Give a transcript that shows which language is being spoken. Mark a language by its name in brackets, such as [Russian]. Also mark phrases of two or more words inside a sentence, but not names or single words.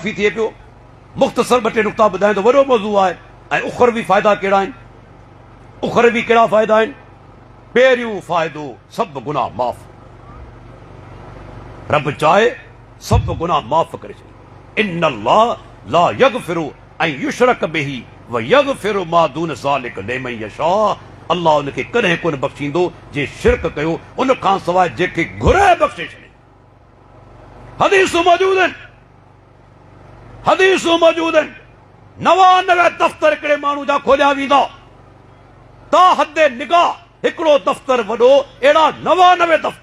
[Sindhi] काफ़ी थिए पियो। मुख़्तसर ॿ टे नुक़्ता ॿुधायां त वॾो मौज़ू आहे ऐं उखरवी फ़ाइदा कहिड़ा आहिनि, उखरवी कहिड़ा फ़ाइदा आहिनि। पहिरियों फ़ाइदो सभु गुनाह माफ़, रब चाहे सभु गुनाह माफ़ करे छॾे। [Arabic] إن الله لا يغفر أن يشرك به ويغفر ما دون ذلك لمن يشاء. [Sindhi] अल्लाह उनखे कॾहिं कोन बख़्शींदो जे शिरक कयो, उन खां सवाइ जेके घुरे बख़्शे छॾे। हदीसूं मौजूद आहिनि, हदीसूं मौजूद आहिनि। 99 दफ़्तर हिकिड़े माण्हू जा खोलिया वेंदा, ता हदे निगाह हिकिड़ो दफ़्तर वॾो, अहिड़ा 99 दफ़्तर।